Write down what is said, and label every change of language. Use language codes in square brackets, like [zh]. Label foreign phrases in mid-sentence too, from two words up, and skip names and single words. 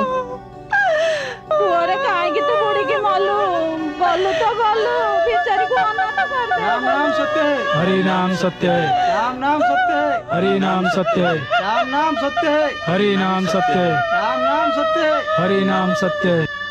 [or] ପୁଅରେ କାହିଁକି ତୁ ବୁଢିକି ମଲୁ ଗଲୁ ତ ଗଲୁ ବିଚାରୀକୁ ଅନାଥ କରିଦେ। [hi] राम नाम सत्य है हरि नाम सत्य है राम नाम सत्य है हरि नाम सत्य है राम नाम सत्य है हरि नाम सत्य है राम नाम सत्य है हरि नाम सत्य है।